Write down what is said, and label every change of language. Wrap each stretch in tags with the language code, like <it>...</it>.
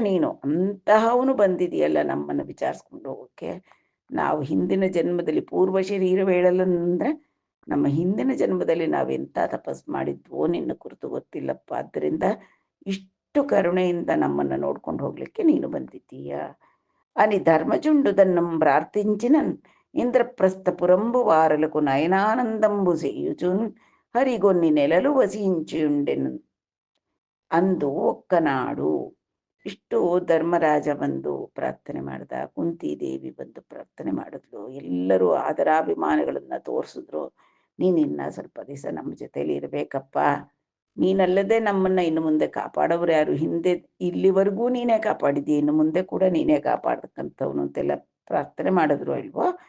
<kn>ನೀನು ಅಂತಹವನು ಬಂದಿದೆಯಲ್ಲ ನಮ್ಮನ್ನು ವಿಚಾರಿಸ್ಕೊಂಡು ಹೋಗೋಕ್ಕೆ. ನಾವು ಹಿಂದಿನ ಜನ್ಮದಲ್ಲಿ ಪೂರ್ವ ಶರೀರ ವೇಳಲಂದ್ರೆ ನಮ್ಮ ಹಿಂದಿನ ಜನ್ಮದಲ್ಲಿ ನಾವೆಂಥ ತಪಸ್ ಮಾಡಿದ್ವೋ ನಿನ್ನ ಕುರಿತು ಗೊತ್ತಿಲ್ಲಪ್ಪ. ಆದ್ದರಿಂದ ಇಷ್ಟು ಕರುಣೆಯಿಂದ ನಮ್ಮನ್ನು ನೋಡ್ಕೊಂಡು ಹೋಗ್ಲಿಕ್ಕೆ ನೀನು ಬಂದಿದ್ದೀಯ.</kn> <te>అని ధర్మజుండుదన్నం ప్రార్థించినన్ ఇంద్రప్రస్థ పురంబు వారలకు నయనానందంబు చేయుచున్ హరిగొన్ని నెలలు వసించుండెను ಅಂದು ಒಕ್ಕನಾಡು.</te> <kn>ಇಷ್ಟು ಧರ್ಮರಾಜ ಬಂದು ಪ್ರಾರ್ಥನೆ ಮಾಡ್ದ, ಕುಂತಿದೇವಿ ಬಂದು ಪ್ರಾರ್ಥನೆ ಮಾಡಿದ್ಲು, ಎಲ್ಲರೂ ಆದರಾಭಿಮಾನಗಳನ್ನ ತೋರಿಸಿದ್ರು. ನೀನಿನ್ನ ಸ್ವಲ್ಪ ದಿವಸ ನಮ್ಮ ಜೊತೆಲಿ ಇರ್ಬೇಕಪ್ಪ, ನೀನಲ್ಲದೆ ನಮ್ಮನ್ನ ಇನ್ನು ಮುಂದೆ ಕಾಪಾಡೋರು ಯಾರು? ಹಿಂದೆ ಇಲ್ಲಿವರೆಗೂ ನೀನೇ ಕಾಪಾಡಿದಿ, ಇನ್ನು ಮುಂದೆ ಕೂಡ ನೀನೇ ಕಾಪಾಡ್ತಕ್ಕಂಥವ್ನು ಅಂತೆಲ್ಲ ಪ್ರಾರ್ಥನೆ ಮಾಡಿದ್ರು ಅಲ್ವೋ.</kn>